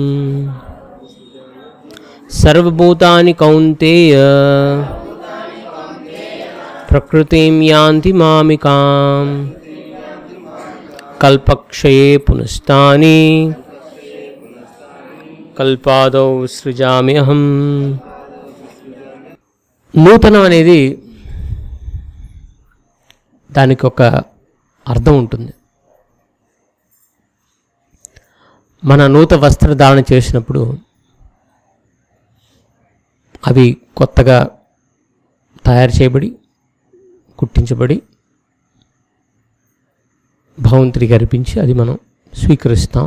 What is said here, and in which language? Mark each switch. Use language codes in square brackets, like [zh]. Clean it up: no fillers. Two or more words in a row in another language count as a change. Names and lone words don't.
[sa] सर्वभूतानि कौन्तेय प्रकृतिं यान्ति मामिकाम् कल्पक्षये पुनस्तानि कल्पादौ सृजाम्यहम्. [te] నూతనం అనేది దానికి ఒక అర్థం ఉంటుంది. మన నూతన వస్త్రధారణ చేసినప్పుడు అవి కొత్తగా తయారు చేయబడి కుట్టించబడి భగవంతుడికి అర్పించి అది మనం స్వీకరిస్తాం.